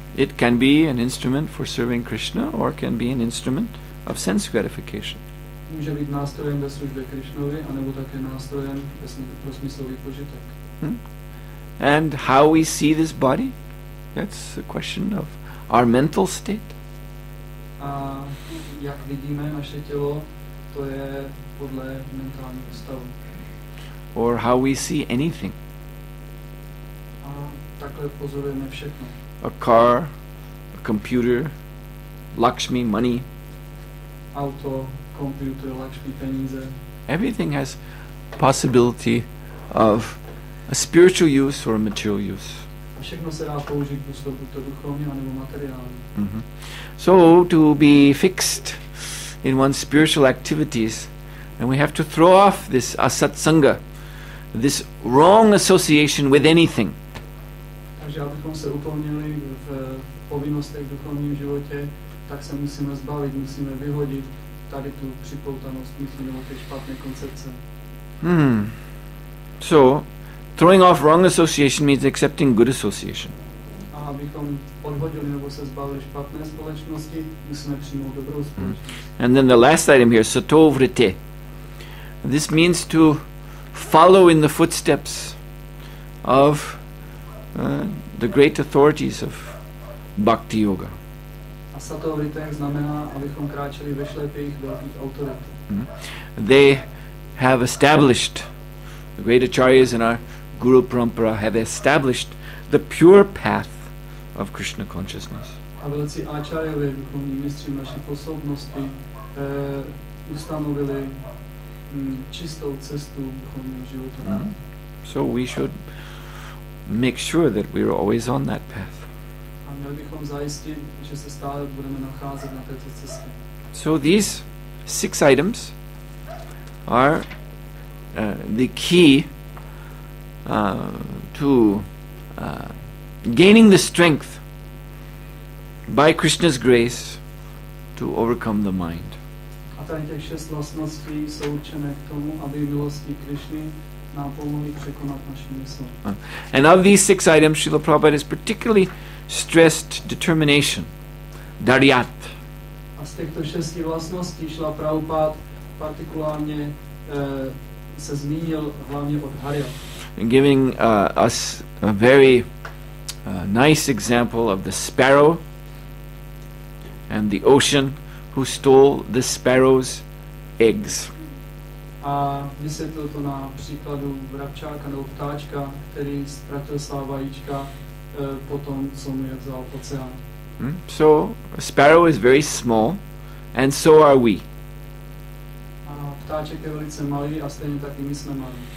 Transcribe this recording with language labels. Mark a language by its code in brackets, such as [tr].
[en] It can be an instrument for serving Krishna or can be an instrument of sense gratification. [cs] Může být nástrojem ve službě Krishnovi, anebo také nástrojem pro smyslový požitek. [en] And how we see this body? That's a question of our mental state. [cs] A jak vidíme naše tělo, to je podle mentálního stavu. [en] Or how we see anything. [cs] A takhle pozorujeme všechno. [en] A car, a computer, Lakshmi, money. [cs] Auto, computer, Lakshmi, peníze. [en] Everything has possibility of a spiritual use or a material use. [cs] A všechno se dá použít buď to duchovně, anebo materiálně. [en] So to be fixed in one's spiritual activities, and we have to throw off this asatsanga, this wrong association with anything. [cs] Takže abychom se upevnili v povinnostech v duchovním životě, tak se musíme zbavit, musíme vyhodit tady tu připoutanost myslí nebo ty špatné koncepce. [en] So, throwing off wrong association means accepting good association. [cs] A abychom odhodili nebo se zbavili špatné společnosti, musíme přijmout dobrou společnost. [en] And then the last item here, sato vrite. This means to follow in the footsteps of the great authorities of bhakti yoga. [cs] A sato vrite znamená, abychom kráčeli ve šlepích velkých autorit. [en] They have established, the great acharyas in our Guru Parampara have established the pure path of Krishna consciousness. [cs] A velcí áčarjové, duchovní mistři naší působnosti, ustanovili čistou cestu duchovního života. [en] So we should make sure that we are always on that path. [cs] A měli bychom zajistit, že se stále budeme nacházet na této cestě. [en] So these 6 items are the key to gaining the strength by Krishna's grace to overcome the mind. [cs] A tady těch 6 vlastností jsou určené k tomu, aby milostí Krišny nám pomohly překonat naši mysl. [en] And of these 6 items, Srila Prabhupada has particularly stressed determination, daryat. [cs] A z těchto 6 vlastností Srila Prabhupada partikulárně se zmínil hlavně od Harya. [en] Giving us a very nice example of the sparrow and the ocean who stole the sparrow's eggs. [cs] A vysvětlil to na příkladu vrabčáka nebo ptáčka, který ztratil svá vajíčka potom, co mu je vzal oceán. [en] So a sparrow is very small, and so are we. [cs] A ptáček je velice malý a stejně taky my jsme malí.